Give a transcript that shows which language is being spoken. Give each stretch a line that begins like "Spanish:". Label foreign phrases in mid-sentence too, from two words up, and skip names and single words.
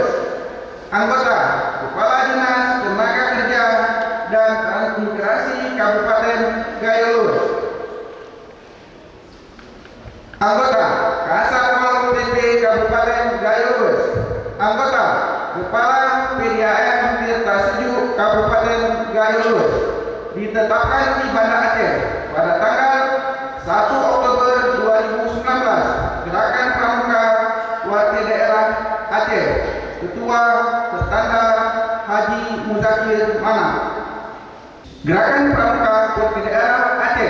Indonesian: Anggota Kepala Dinas Tenaga Kerja dan Transmigrasi Kabupaten Gayowes. Anggota Kasatpol PP Kabupaten Gayowes. Anggota Kepala PDAM Tirta Sejuk Kabupaten Gayowes. ditetapkan di Banda Aceh pada tanggal 1 Oktober 2019. Gerakan Pramuka Wakil Daerah Aceh. Ketua Tertanda Haji Muzakir Manaf. Gerakan Pramuka Wakil Daerah Aceh.